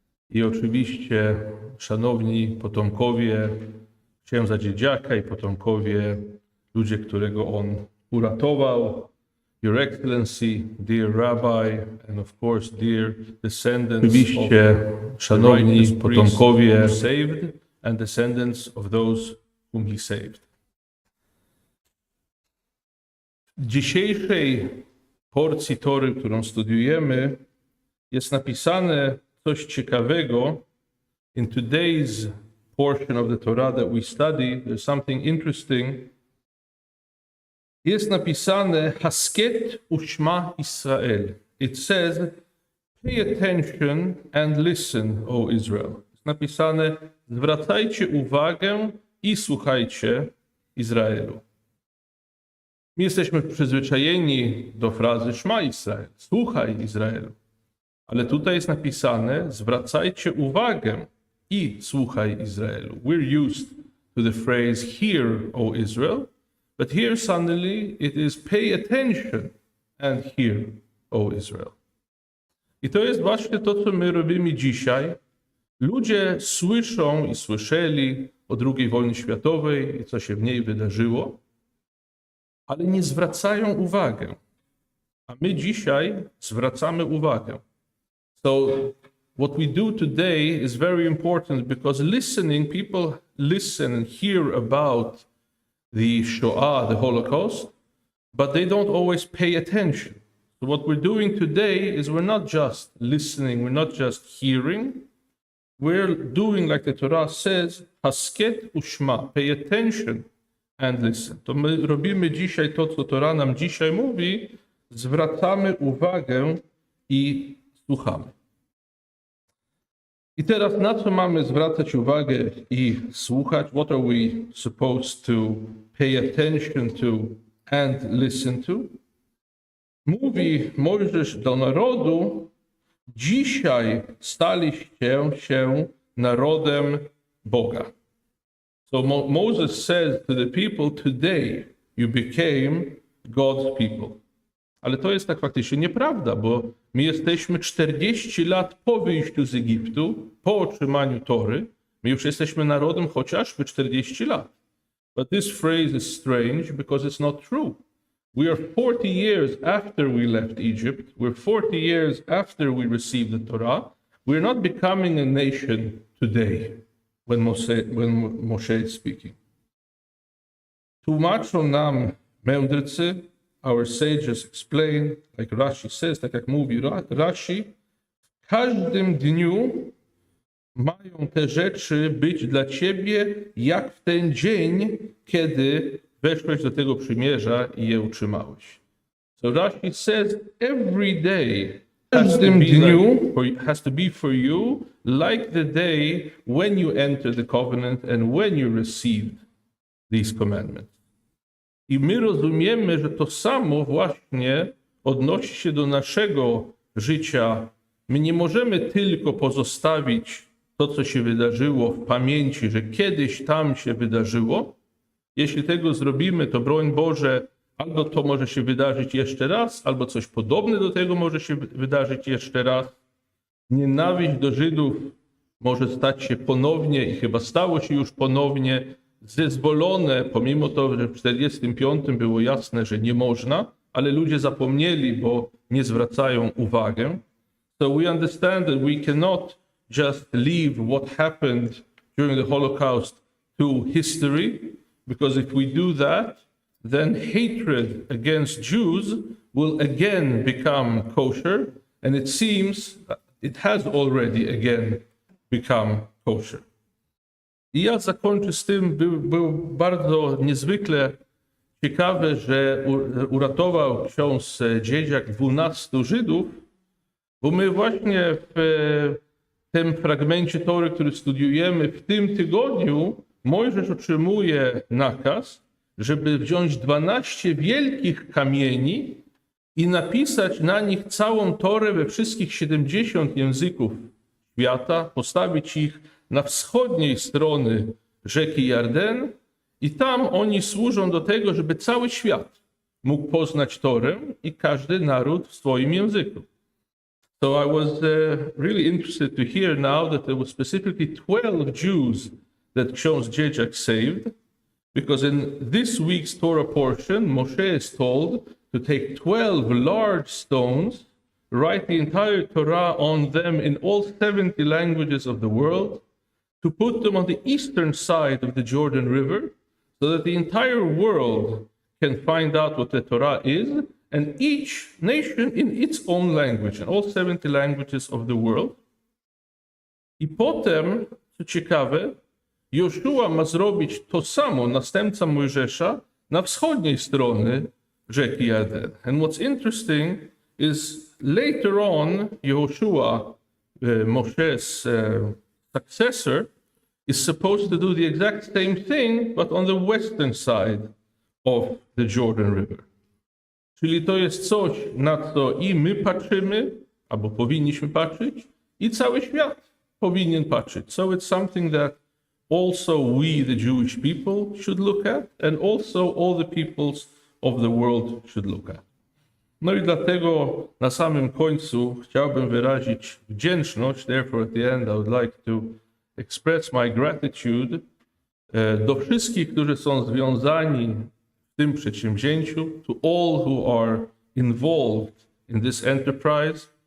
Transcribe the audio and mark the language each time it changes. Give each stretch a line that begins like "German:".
Polish: i oczywiście szanowni potomkowie księdza Dziedziaka i potomkowie ludzie, którego on uratował,
English: Your Excellency, dear Rabbi, and of course dear descendants
Polish: oczywiście szanowni potomkowie
English: saved and descendants of those whom he saved.
Polish: W dzisiejszej porcji Tory, którą studiujemy, jest napisane coś ciekawego.
English: In today's portion of the Torah that we study, there's something interesting.
Polish: Jest napisane Hasket ushma Israel.
English: It says, pay attention and listen, O Israel.
Polish: Jest napisane, zwracajcie uwagę i słuchajcie Izraelu. My jesteśmy przyzwyczajeni do frazy Szma Israel, słuchaj Izraelu. Ale tutaj jest napisane, zwracajcie uwagę i słuchaj Izraelu.
English: We're used to the phrase, hear, O Israel, but here suddenly it is pay attention and hear, O Israel.
Polish: I to jest właśnie to, co my robimy dzisiaj. Ludzie słyszą i słyszeli o II wojnie światowej i co się w niej wydarzyło, ale nie zwracają uwagi. A my dzisiaj zwracamy uwagę.
English: So what we do today is very important because listening, people listen and hear about the Shoah, the Holocaust, but they don't always pay attention. So what we're doing today is we're not just listening, we're not just hearing, we're doing like the Torah says, hasket ushma, pay attention and listen.
Polish: To my robimy dzisiaj to, co Torah nam dzisiaj mówi, zwracamy uwagę i słuchamy. I teraz na co mamy zwracać uwagę i słuchać?
English: What are we supposed to pay attention to and listen to?
Polish: Mówi Mojżesz do narodu, dzisiaj staliście się narodem Boga.
English: So Moses says to the people, today you became God's people.
Polish: Ale to jest tak faktycznie nieprawda, bo my jesteśmy 40 lat po wyjściu z Egiptu, po otrzymaniu Tory. My już jesteśmy narodem chociażby 40 lat.
English: But this phrase is strange because it's not true. We are 40 years after we left Egypt. We're 40 years after we received the Torah. We're not becoming a nation today when Moshe is speaking.
Polish: Tłumaczą nam mędrcy,
English: our sages explain, like Rashi says,
Polish: tak jak mówi Rashi, w każdym dniu mają te rzeczy być dla ciebie jak w ten dzień, kiedy weszłeś do tego przymierza i je utrzymałeś.
English: So Rashi says every day has to be for you like the day when you entered the covenant and when you received these commandments.
Polish: I my rozumiemy, że to samo właśnie odnosi się do naszego życia. My nie możemy tylko pozostawić to, co się wydarzyło w pamięci, że kiedyś tam się wydarzyło. Jeśli tego zrobimy, to broń Boże, albo to może się wydarzyć jeszcze raz, albo coś podobne do tego może się wydarzyć jeszcze raz. Nienawiść do Żydów może stać się ponownie i chyba stało się już ponownie zezwolone, pomimo to, że w 1945 było jasne, że nie można, ale ludzie zapomnieli, bo nie zwracają uwagi.
English: So we understand that we cannot just leave what happened during the Holocaust to history, because if we do that, then hatred against Jews will again become kosher, and it seems it has already again become kosher.
Polish: I ja zakończę z tym, był bardzo niezwykle ciekawe, że uratował ksiądz Dziedziak 12 Żydów, bo my właśnie w tym fragmencie Tory, który studiujemy w tym tygodniu, Mojżesz otrzymuje nakaz, żeby wziąć 12 wielkich kamieni i napisać na nich całą Torę we wszystkich 70 języków świata, postawić ich na wschodniej stronie rzeki Jordan i tam oni służą do tego, żeby cały świat mógł poznać Torę i każdy naród w swoim języku.
English: So I was really interested to hear now that there were specifically 12 Jews that Ksiądz Dziedziak saved, because in this week's Torah portion, Moshe is told to take 12 large stones, write the entire Torah on them in all 70 languages of the world, to put them on the eastern side of the Jordan River, so that the entire world can find out what the Torah is, and each nation in its own language, in all 70 languages of the world.
Polish: I potem, co ciekawe, Joszua ma zrobić to samo, następca Mojżesza, na wschodniej stronie rzeki Jordan.
English: And what's interesting is later on, Joshua, Moshe's successor, is supposed to do the exact same thing, but on the western side of the Jordan River.
Polish: Czyli to jest coś, na co i my patrzymy, albo powinniśmy patrzeć, i cały świat powinien patrzeć.
English: So it's something that also we, the Jewish people, should look at, and also all the peoples of the world should look at.
Polish: No i dlatego na samym końcu chciałbym wyrazić wdzięczność.
English: Therefore, at the end, I would like to express my gratitude
Polish: do wszystkich, którzy są związani w tym przedsięwzięciu,
English: to all who are involved in this enterprise.